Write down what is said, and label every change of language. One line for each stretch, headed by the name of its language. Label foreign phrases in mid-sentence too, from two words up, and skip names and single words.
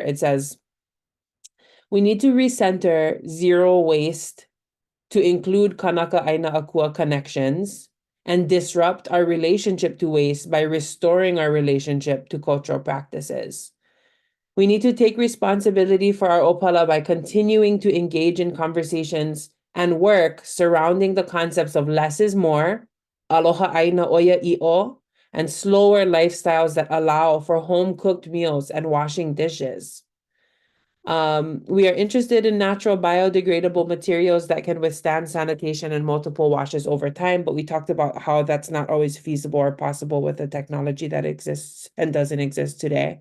English: It says, we need to recenter zero waste to include
Hawaiian: Kanaka Aina Akua
English: connections and disrupt our relationship to waste by restoring our relationship to cultural practices. We need to take responsibility for our opala by continuing to engage in conversations and work surrounding the concepts of less is more,
Hawaiian: aloha aina oia i'o,
English: and slower lifestyles that allow for home-cooked meals and washing dishes. We are interested in natural biodegradable materials that can withstand sanitation and multiple washes over time, but we talked about how that's not always feasible or possible with the technology that exists and doesn't exist today.